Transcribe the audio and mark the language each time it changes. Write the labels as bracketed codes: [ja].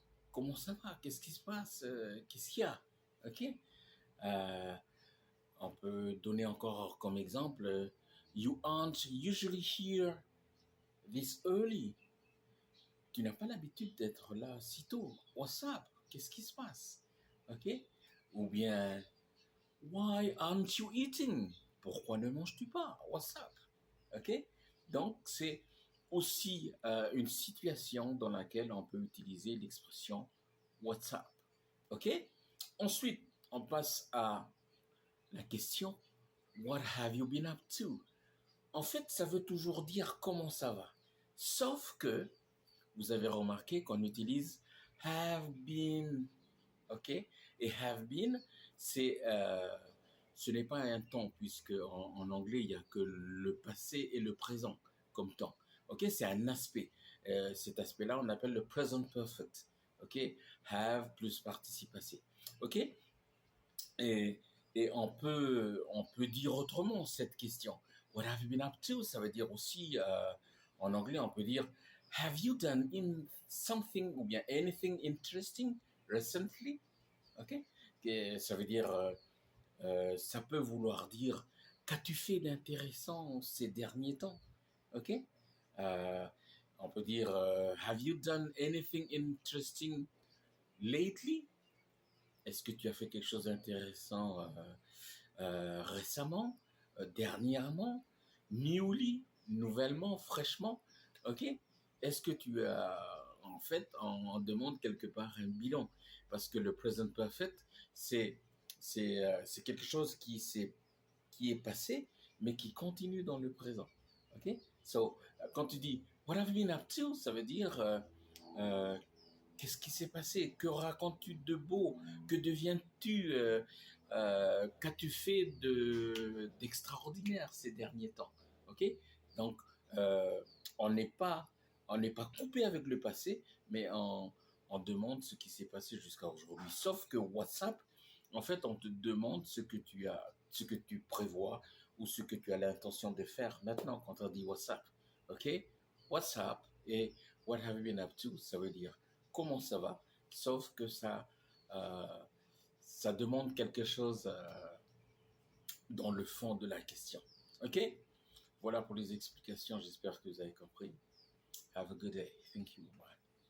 [fr] Comment ça va? Qu'est-ce qui se passe? Qu'est-ce qu'il y a? Ok? Euh, On peut donner encore comme exemple, [en] you aren't usually here this early. [fr] Tu n'as pas l'habitude d'être là si tôt. [en] What's up? [fr] Qu'est-ce qui se passe? OK? Ou bien, [en] why aren't you eating? [fr] Pourquoi ne manges-tu pas? [en] What's up? [fr] OK? Donc, c'est aussi une situation dans laquelle on peut utiliser l'expression [en] what's up. [fr] OK? Ensuite, on passe à la question [en] what have you been up to? [fr] En fait, ça veut toujours dire comment ça va. Sauf que vous avez remarqué qu'on utilise [en] have been, [fr] ok? Et [en] have been, [fr] ce n'est pas un temps puisque en anglais il n'y a que le passé et le présent comme temps, ok? C'est un aspect. Cet aspect-là, on appelle le present perfect, ok? Have plus participe passé, ok? Et, et on peut dire autrement cette question. [en] What have you been up to? [fr] Ça veut dire aussi, en anglais, on peut dire [en] have you done in something [fr] ou bien [en] anything interesting recently? Ok? [fr] Et ça veut dire, ça peut vouloir dire qu'as-tu fait d'intéressant ces derniers temps? Ok? [en] Euh, [fr] on peut dire [en] have you done anything interesting lately? [fr] Est-ce que tu as fait quelque chose d'intéressant récemment, dernièrement, [en] newly, [fr] nouvellement, fraîchement, ok? Est-ce que tu as, en fait, on demande quelque part un bilan, parce que le present perfect, c'est quelque chose qui est passé, mais qui continue dans le présent, ok? So, quand tu dis [en] what have you been up to, [fr] ça veut dire euh, qu'est-ce qui s'est passé? Que racontes-tu de beau? Que deviens-tu? Qu'as-tu fait d'extraordinaire ces derniers temps? Ok? Donc, euh, on n'est pas, on n'est pas coupé avec le passé, mais on demande ce qui s'est passé jusqu'à aujourd'hui. Sauf que WhatsApp, en fait, on te demande ce que tu as, ce que tu prévois ou ce que tu as l'intention de faire maintenant quand on dit WhatsApp. Ok? [en] WhatsApp et What have you been up to? [fr] Ça veut dire comment ça va, sauf que euh, ça demande quelque chose dans le fond de la question. OK? Voilà pour les explications. J'espère que vous avez compris. [en] Have a good day. Thank you. Bye.